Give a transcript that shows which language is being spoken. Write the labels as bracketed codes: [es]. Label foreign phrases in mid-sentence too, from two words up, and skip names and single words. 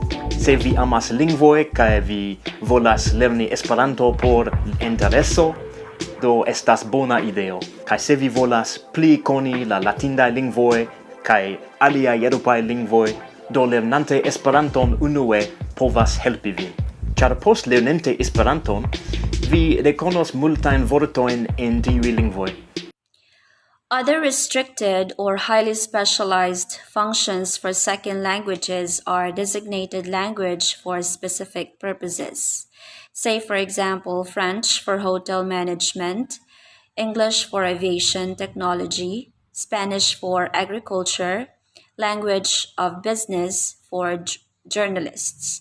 [eo] Se vi amas lingvoj kaj vi volas lerni Esperanto por intereso, do estas bona ideo. Kaj se vi volas pli koni la latindaj lingvoj kaj aliaj eŭropaj lingvoj, do lernante Esperanton unue povas helpi vin. Ĉar post lernante Esperanton, vi rekonos multajn vortojn en tiuj lingvoj. [en] Other restricted or highly specialized functions for second languages are designated language for specific purposes. Say, for example, French for hotel management, English for aviation technology, Spanish for agriculture, language of business for journalists.